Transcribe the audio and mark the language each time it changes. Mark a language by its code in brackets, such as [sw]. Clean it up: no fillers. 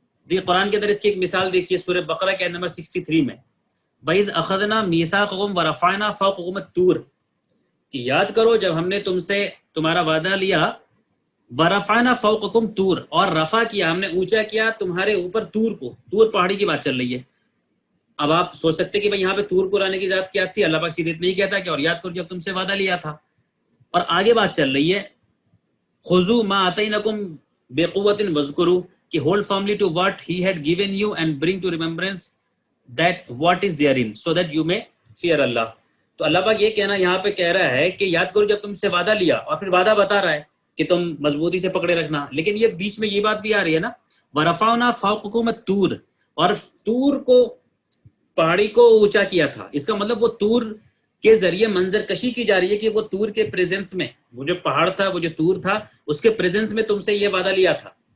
[ur] دیکھیے قرآن کے اندر اس کی ایک مثال دیکھیے سورہ بقرہ کے نمبر 63 میں، [ar] وَإِذْ أَخَذْنَا مِيثَاقَكُمْ وَرَفَعْنَا فَوْقَكُمُ الطُّورَ، [ur] کہ یاد کرو جب ہم نے تم سے تمہارا وعدہ لیا، [ar] وَرَفَعْنَا فَوْقَكُمْ طُورَ، [ur] اور رفع کیا، ہم نے اونچا کیا تمہارے اوپر طور کو. طور پہاڑی کی بات چل رہی ہے. اب آپ سوچ سکتے کہ بھئی یہاں پہ طور کو لانے کی ذات کیا تھی؟ اللہ پاک سیدھے نہیں کہتا کہ اور یاد کرو جب تم سے وعدہ لیا تھا. اور آگے بات چل رہی ہے [ar] خُذُوا مَا آتَيْنَكُمْ بِقُوَّةٍ وَاذْكُرُوا، [en] کہ hold firmly to what he had given you and bring to remembrance that what is therein so that you may fear Allah. [ur] تو اللہ پاک یہ کہنا یہاں پہ کہہ رہا ہے کہ یاد کرو جب تم سے وعدہ لیا، اور پھر وعدہ بتا رہا ہے کہ تم مضبوطی سے پکڑے رکھنا. لیکن یہ بیچ میں یہ بات بھی آ رہی ہے نا، [ar] وَرَفَعْنَا فَوْقَكُمُ الطُّورَ، [ur] اور طور کو، پہاڑی کو اونچا کیا تھا. اس کا مطلب وہ طور کے ذریعے منظر کشی کی جا رہی ہے کہ وہ طور کے پریزنس میں، وہ جو پہاڑ تھا، وہ جو طور تھا، اس کے پریزنس میں تم سے یہ وعدہ لیا تھا.